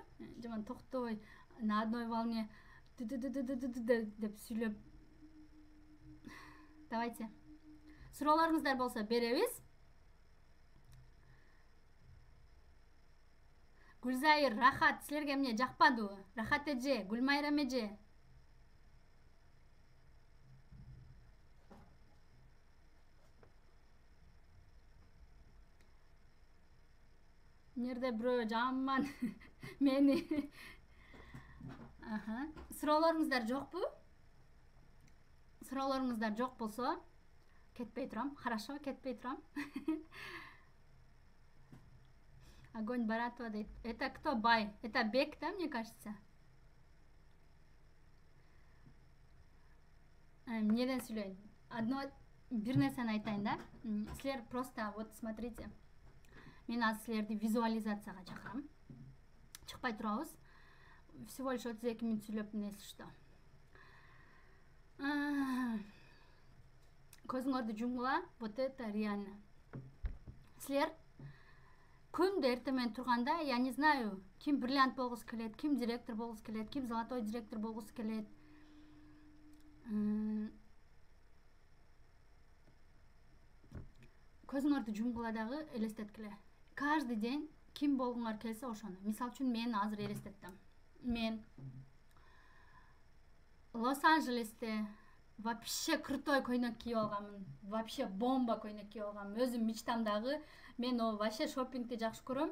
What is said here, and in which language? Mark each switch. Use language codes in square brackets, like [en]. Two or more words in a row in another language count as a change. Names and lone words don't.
[ky] Жаман токтобой [ru] на одной волне [ky] деп сүйлөп. Давайте. Суроолоруңуздар болсо беребиз. Гүлзайыр, Рахат, силерге эмне жакпадыбы? Рахат эже, Гүлмайрам эже. Нерде бирөө жаман мени. Суроолоруңуздар жокпу? Суроолоруңуздар жок болсо, кетпей турам. Хорошо, кетпей турам. Огонь Баратова дейт. [ru] Это кто бай? Это Бек, да, мне кажется? [ky] Эмнеден сүйлөйүн? Бир нерсени айтайын да. Силер просто [ru] вот смотрите. [ky] Мен азыр силерди визуализацияга чакырам. Чыкпай турабыз. [ru] Всего лишь 32 минут сүйлөп, если что. [ky] Көзүңөрдү жумгула. [ru] Вот это реально. [ky] Силер күндө эртең менен турганда, [ru] я не знаю, [ky] ким бриллиант болгусу келет, ким директор болгусу келет, ким золотой директор болгусу келет. Көзүңөрдү жумгула дагы элестеткиле. [ru] Каждый день [ky] ким болгуңар келсе ошону. Мисал үчүн мен азыр элестеттим. Мен Лос-Анджелесте [ru] вообще крутой [ky] көйнөк кийип алганмын. Вообще бомба көйнөк кийип алганмын. Өзүм мечтамдагы, мен вообще шоппингти жакшы көрөм.